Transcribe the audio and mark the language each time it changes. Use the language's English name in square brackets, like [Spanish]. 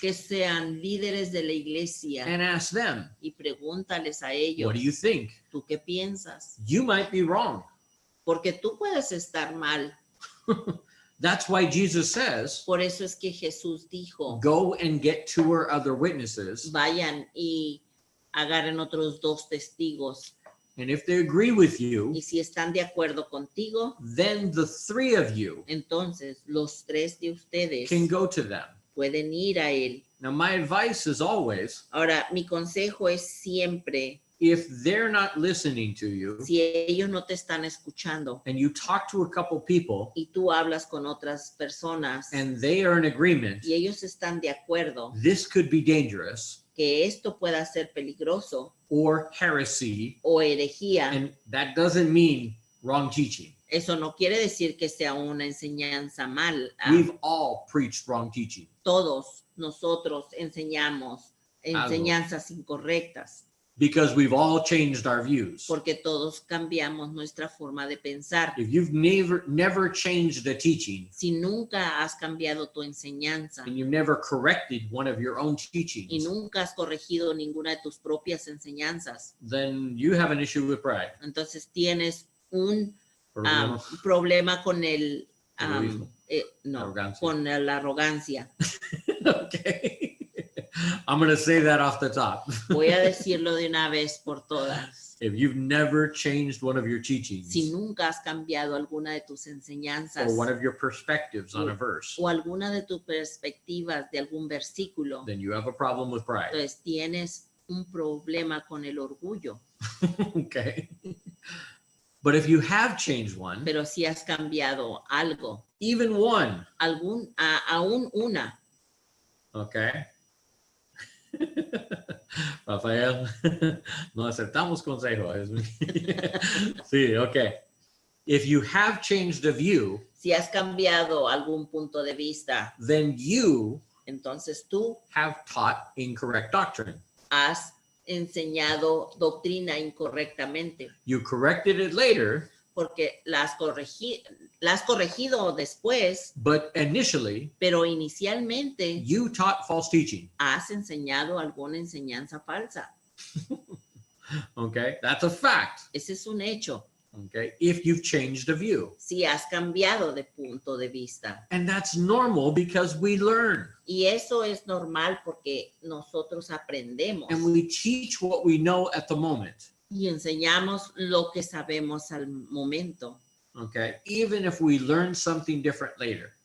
[Spanish] que sean líderes de la iglesia [English] and ask them, [Spanish] y pregúntales a ellos, [English] what do you think? [Spanish] ¿tú qué piensas? [English] You might be wrong. [Spanish] Porque tú puedes estar mal. [English] That's why Jesus says, [Spanish] Por eso es que Jesús dijo, [English] go and get two or other witnesses. [Spanish] vayan y agarren otros 2 testigos. [English] And if they agree with you, [Spanish] Y si están de acuerdo contigo, [English] then the 3 of you [Spanish] entonces los 3 de ustedes [English] can go to them. [Spanish] pueden ir a él. [English] Now, my advice is always, [Spanish] Ahora, mi consejo es siempre, [English] if they're not listening to you [Spanish] si ellos no te están escuchando [English] and you talk to a couple people [Spanish] y tú hablas con otras personas [English] and they are in agreement, [Spanish] y ellos están de acuerdo [English] this could be dangerous [Spanish] que esto pueda ser peligroso [English] or heresy. [Spanish] o herejía, [English] And that doesn't mean wrong teaching. [Spanish] eso no quiere decir que sea una enseñanza mal. [English] We've all preached wrong teaching. [Spanish] Todos nosotros enseñamos enseñanzas incorrectas [English] Because we've all changed our views. [Spanish] porque todos cambiamos nuestra forma de pensar. [English] If you've never changed the teaching [Spanish] Si nunca has cambiado tu enseñanza [English] and you've never corrected one of your own [Spanish] y [English] teachings, [Spanish] nunca has corregido ninguna de tus propias enseñanzas, [English] then you have an issue with pride. [Spanish] entonces tienes un [English] Or [Spanish] problema con el Egoísmo. no, Arrogancia. con la arrogancia. [English] Okay. I'm going to say that off the top. [Spanish] Voy a decirlo de una vez por todas. [English] If you've never changed one of your teachings [Spanish] Si nunca has cambiado alguna de tus enseñanzas [English] or one of your perspectives on a verse, [Spanish] o alguna de tus perspectivas de algún versículo, [English] then you have a problem with pride. [Spanish] entonces tienes un problema con el orgullo. [English] Okay. But if you have changed one, [Spanish] Pero si has cambiado algo, [English] even one, [Spanish] aún una, [English] okay. [Spanish] Rafael, no aceptamos consejos. Sí, okay. [English] If you have changed a view, [Spanish] si has cambiado algún punto de vista, [English] then you [Spanish] entonces tú [English] have taught incorrect doctrine. [Spanish] has enseñado doctrina incorrectamente, [English] You corrected it later, [Spanish] porque la has corregido después, [English] but initially [Spanish] pero inicialmente [English] you taught false teaching. [Spanish] has enseñado alguna enseñanza falsa. [English] Okay, that's a fact. [Spanish] Ese es un hecho. [English] Okay, if you've changed a view. [Spanish] Si has cambiado de punto de vista. [English] And that's normal because we learn [Spanish] Y eso es normal porque nosotros aprendemos [English] and we teach what we know at the moment. [Spanish] y enseñamos lo que sabemos al momento, [English] Okay, even if we learn something different later.